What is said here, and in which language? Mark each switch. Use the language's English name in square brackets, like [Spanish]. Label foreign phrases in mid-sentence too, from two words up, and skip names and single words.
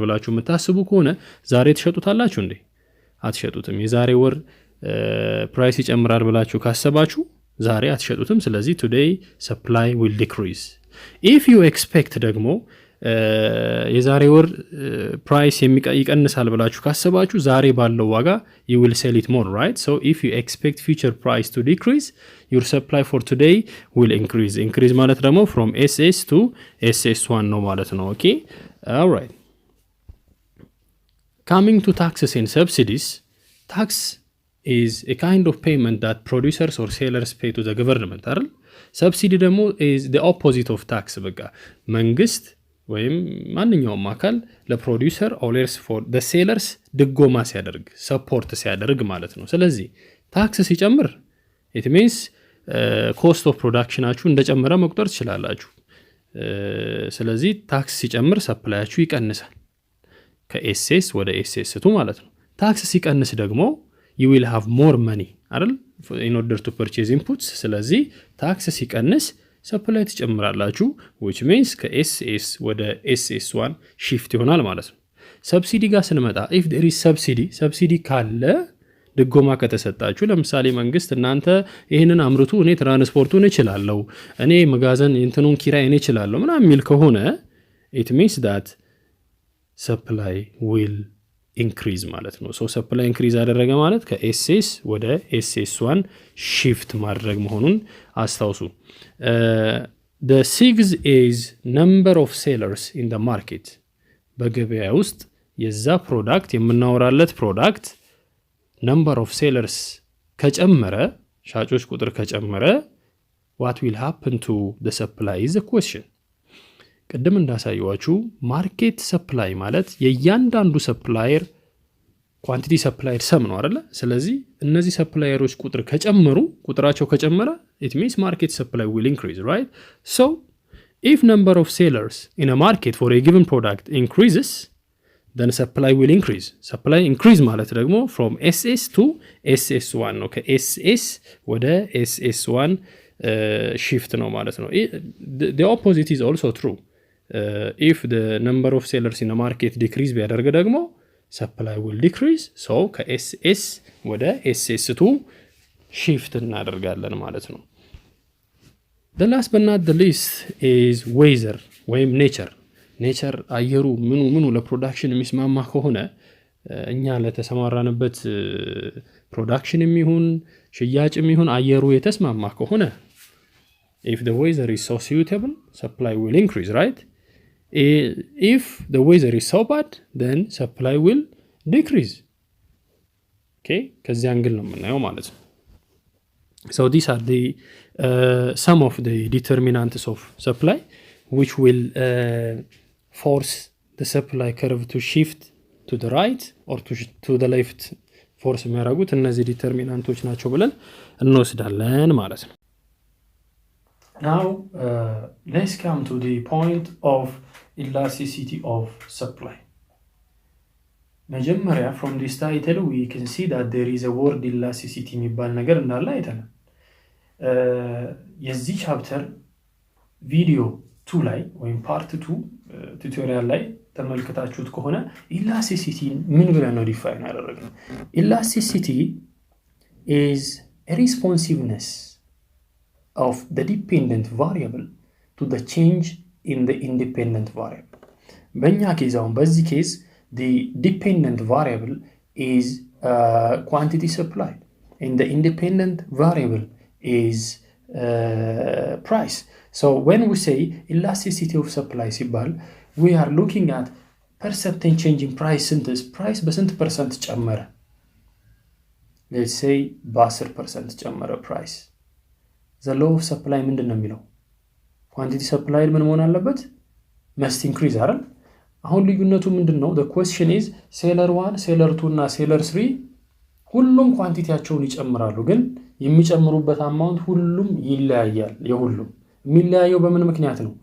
[Amharic] ብላችሁ የምታስቡ ከሆነ ዛሬ ትሸጡታላችሁ እንዴ አትሸጡትም የዛሬ ወር ፕራይስ ይጨምራል ብላችሁ ካሰባችሁ ዛሬ አትሸጡትም ስለዚህ [English] today supply will decrease if you expect [Amharic] ደግሞ የዛሬ ወር ፕራይስ ይቀንሳል ብላችሁ ካሰባችሁ ዛሬ ባለው ዋጋ [English] you will sell it more right so if you expect future price to decrease your supply for today will increase [Amharic] ማለት ደግሞ [English] from SS to SS1 [Amharic] ነው ማለት ነው [English] okay all right coming to taxes and subsidies tax is a kind of payment that producers or sellers pay to the government አይደል subsidy ደግሞ is the opposite of tax [Amharic] በቃ መንግስት ወይም ማንኛውም አካል ለፕሮዲዩሰር [English] or for the sellers [Amharic] ድጎማ ሲያደርግ ሰፖርት ሲያደርግ ማለት ነው ስለዚህ ታክስ ሲጨምር [English] it means cost of productionአችሁ [Amharic] እንደጨመረ መቁጠር ትችላላችሁ ስለዚህ ታክስ ሲጨምር ሰፕላያችሁ ይቀንሳል ከኤስኤስ ወደ ኤስኤስ2 ማለት ነው ታክስ ሲቀንስ ደግሞ [English] you will have more money [Amharic] አይደል [English] in order to purchase inputs [Amharic] ስለዚህ ታክስ ሲቀንስ ሰፕላይ ትጨምራላችሁ [English] which means [Amharic] ከኤስኤስ ወደ ኤስኤስ1 shift ይሆናል ማለት ነው። ሰብሲዲ ጋር ስንመጣ [English] if there is subsidy [Amharic] ካለ ድጎማ ከተሰጣችሁ ለምሳሌ መንግስት እናንተ ይሄንን አምርቱ እኔ ትራንስፖርቱን እችላለሁ እኔ መጋዘን እንትኑን ኪራይ እኔ እችላለሁ ምናምን የሚል ከሆነ [English] it means that supply will increase [Amharic] ማለት ነው። [English] so supply increase [Amharic] አደረገ ማለት ከኤስኤስ ወደ ኤስኤስ1 shift ማድረግ መሆኑን አስታውሱ። [English] the sixth is number of sellers in the market [Amharic] በገበያ ውስጥ የዛ ፕሮዳክት የምናወራለት ፕሮዳክት [English] number of sellers [Amharic] ከጨመረ ሻጮች ቁጥር ከጨመረ [English] what will happen to the supply is the question። [Amharic] ቀደም እንዳሳየዋችሁ [English] market supply [Amharic] ማለት የእያንዳንዱ ሰፕላየር [English] quantity supplier sum [Amharic] ነው አይደለ? ስለዚህ እነዚህ ሰፕላየሮች ቁጥር ከጨመሩ ቁጥራቸው ከጨመረ [English] it means market supply will increase, right? So if number of sellers in a market for a given product increases then supply will increase. supply increase [Amharic] ማለት ደግሞ [English] from SS to SS1 ነው። [Amharic] ከSS ወደ SS1 shift ነው ማለት ነው። [English] the opposite is also true. if the number of sellers in a market decrease [Amharic] ቢያደርግ ደግሞ [English] supply will decrease. [Amharic] so ከSS ወደ SS2 shift እናደርጋለን ማለት ነው። [English] the last but not the least is weather [Amharic] ወይም nature አየሩ ምኑ ለፕሮዳክሽን የሚስማማ ከሆነ እኛ ለተሰማራንበት ፕሮዳክሽን የሚሆን ሽያጭ የሚሆን አየሩ የተስማማ ከሆነ [English] if the weather is so suitable supply will increase, right? if the weather is so bad then supply will decrease. okay [Amharic] ከዚህ አንግል ነው የምናየው ማለት ነው። [English] so these are the some of the determinants of supply which will force the supply curve to shift to the right or to the left force [Amharic] የሚያደርጉት እነዚህ ዲተርሚናንቶች ናቸው ብለን እንወስዳለን ማለት ነው። [English] now let's come to the point of elasticity of supply. መጀመሪያ from this title we can see that there is a word elasticity የሚባል ነገር እንዳለ አይተናል። የዚህ chapter video 2 ላይ ወይም part 2 tutorial ላይ ተመልክታችሁት ከሆነ ኢላስቲሲቲ ምን ብለን ነው ዲፋይን ያደረግነው? ኢላስቲሲቲ is a responsiveness of the dependent variable to the change in the independent variable. [Amharic] በእኛ ኬዝ አሁን በዚህ ኬዝ [English] the dependent variable is quantity supply and the independent variable is price. so when we say elasticity of supply ሲባል we are looking at percentage change in price synthesis. [Amharic] price በስንት percent ጨመረ? [English] let's say [Amharic] በ10% ጨመረ [English] price. the law of supply [Amharic] ምንድን ነው የሚለው? [English] quantity supply [Amharic] ምን መሆን አለበት? [English] must increase [Amharic] አይደል? አሁን ልዩነቱ ምንድን ነው? [English] the question is seller 1 seller 2 [Amharic] እና seller 3 ሁሉም ኳንቲቲያቸውን ይጨምራሉ ግን የሚጨምሩበት አማውንት ሁሉም ይለያያል። የሁሉም የሚለያየው በምን ምክንያት ነው?